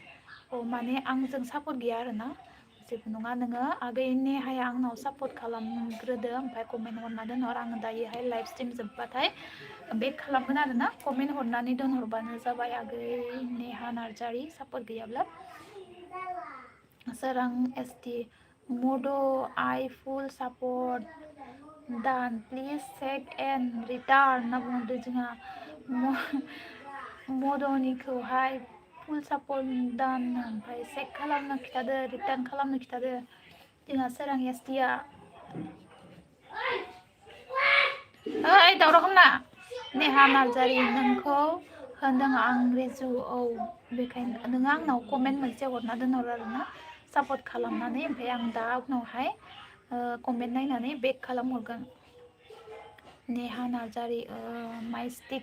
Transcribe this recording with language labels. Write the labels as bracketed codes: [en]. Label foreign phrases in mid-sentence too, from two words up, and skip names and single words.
[brx] माने आंजों सापर्ट गैया आरोना जेबो नङा नोङो आगै नेहाया आंनाव सापर्ट खालामग्रोदो ओमफ्राय कमेन्ट हरना दोनहर आङो दायोहाय [en] live stream [brx] जोब्बाथाय बेक खालामगोन आरोना कमेन्ट हरनानै दोनहरबानो जाबाय आगै नेहा नार्जारि सापर्ट गैयाब्ला सोरां ST Modo I [en] full support done please check and return [brx] होनना बुंदों जोंहा मदनिखौहाय [en] full support done [brx] ओमफ्राय check खालामनो खिथादो return खालामनो खिथादो जोंहा सोरां ST आ ओइ दावराव खामना नेहा नार्जारि नोंखौ होनदों आं रिजु औ बेखायनो नोङो आंनाव कमेन्ट मोनसे हरना दोनहर आरोना सापर्ट खालामनानै ओमफ्राय आं दा उनावहाय कमेन्ट नायनानै बेक खालामहरगोन नेहा नार्जारि माइस्टिक